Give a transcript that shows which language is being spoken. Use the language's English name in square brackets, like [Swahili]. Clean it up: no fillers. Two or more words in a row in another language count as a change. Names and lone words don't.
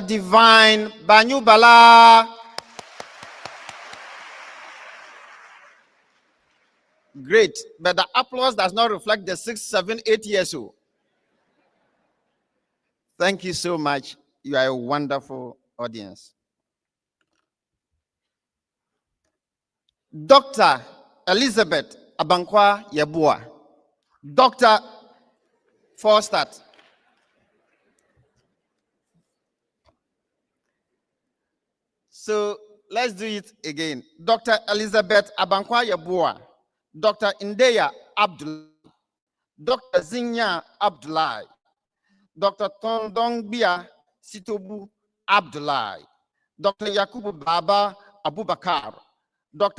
[English] Divine Banyubala. Great, but the applause does not reflect the 6, 7, 8 years old. Thank you so much. You are a wonderful audience. Dr. Elizabeth Abankwa Yebua. Dr. Forstad. So let's do it again. Dr. Elizabeth Abankwa Yabua, Dr. Indeya Abdullah, Dr. Zinya Abdullah, Dr. Tondongbia Sitobu Abdullah, Dr. Yakubu Baba Abubakar, Dr.